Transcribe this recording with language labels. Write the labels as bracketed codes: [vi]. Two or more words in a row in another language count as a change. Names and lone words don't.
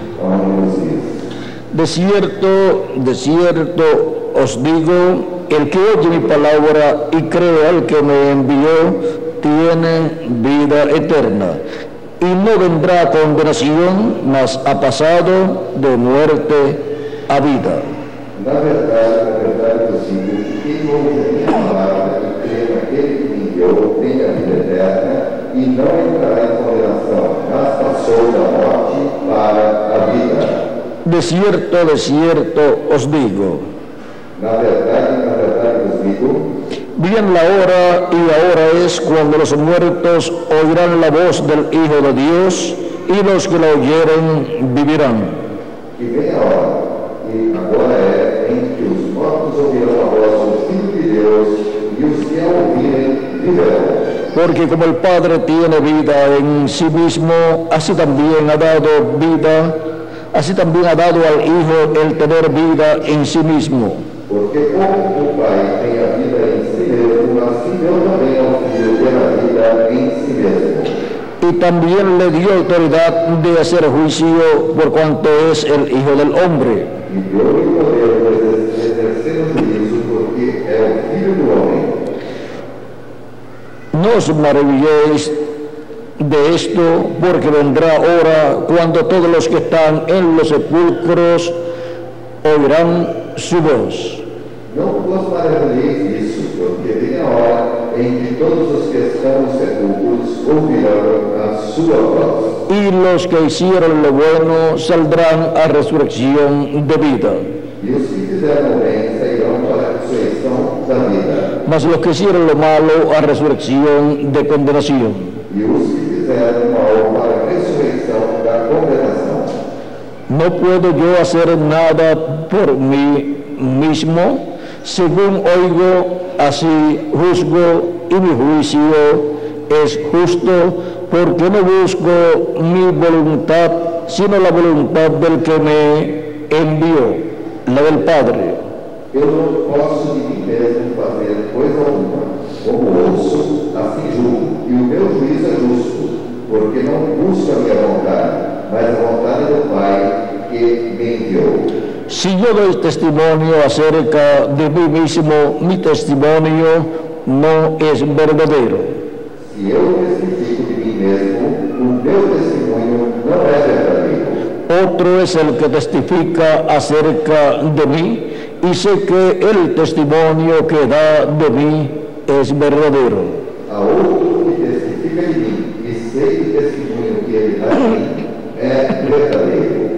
[es] de cierto os digo, el que oye mi palabra y cree al que me envió, tiene vida eterna, y no vendrá a condenación, mas ha pasado de muerte a vida. [pt] Na verdade eu digo, quem ouve a minha palavra e crê naquele que me enviou, tem a vida eterna, e não entrará em condenação, mas passou da morte para a vida. [es] De cierto os digo. [pt] Na verdade os digo. [es] Bien la hora, y ahora es cuando los muertos oirán la voz del Hijo de Dios, y los que la oyeren vivirán. [pt] Que vem a hora, e agora é, em que os mortos ouvirão a voz do Filho de Deus, e os que a ouvirem viverão. [es] Porque como el Padre tiene vida en sí mismo, así también ha dado al Hijo el tener vida en sí mismo. [pt] Porque como o Pai tem a vida em si mesmo, assim deu também ao Filho ter a vida em si mesmo. [es] Y también le dio autoridad de hacer juicio por cuanto es el Hijo del Hombre. [pt] E deu-lhe poder de exercer o juízo, porque é o Filho do Homem. [es] No os maravilléis de esto, porque vendrá hora cuando todos los que están en los sepulcros oirán su voz. [pt] Não vos maravilheis disso, porque vem a hora em que todos os que estão nos sepulcros ouvirão a sua voz. [es] Y los que hicieron lo bueno saldrán a resurrección de vida. [pt] E os que fizeram o bem sairão para a ressurreição da vida. [es] Mas los que hicieron lo malo a resurrección de condenación. [pt] E os que fizeram o mal para a ressurreição da condenação. [es] No puedo yo hacer nada por mí mismo. Según oigo, así juzgo, y mi juicio es justo, porque no busco mi voluntad, sino la voluntad del que me envió, la del Padre. [pt] Eu não posso de mim mesmo fazer coisa alguma. Como ouço, assim julgo, e o meu juízo é justo, porque não busco a minha vontade, mas a vontade do Pai que me enviou. [es] Si yo doy testimonio acerca de mí mismo, mi testimonio no es verdadero. [pt] Se eu testifico de mim mesmo, o meu testemunho não é verdadeiro. [es] Otro es el que testifica acerca de mí, y sé que el testimonio que da de mí es verdadero. [pt] Há outro que testifica de mim, e sei que o testemunho que ele dá de mim é verdadeiro.